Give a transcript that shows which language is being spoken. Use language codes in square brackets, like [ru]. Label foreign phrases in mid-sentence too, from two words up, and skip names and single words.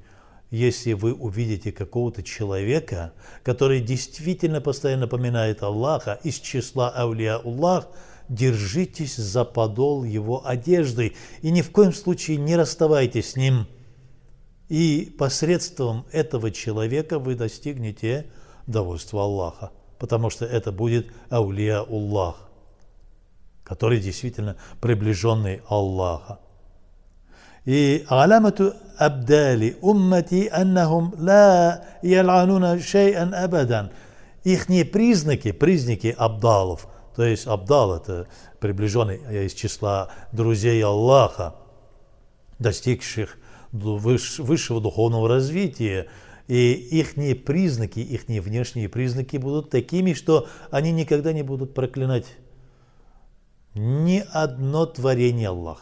[ru] Если вы увидите какого-то человека, который действительно постоянно напоминает Аллаха, из числа [ar] أولياء الله, [ru] держитесь за подол его одежды и ни в коем случае не расставайтесь с ним. И посредством этого человека вы достигнете довольства Аллаха, потому что это будет [ar] أولياء الله, [ru] который действительно приближенный Аллаха. [ar] وعلامة أبدال أمتي أنهم لا يلعنون شيئا أبدا. [ru] Ихние признаки абдалов, то есть абдал это приближенный из числа друзей Аллаха, достигших высшего духовного развития, и ихние признаки, ихние внешние признаки будут такими, что они никогда не будут проклинать ни одно творение Аллаха.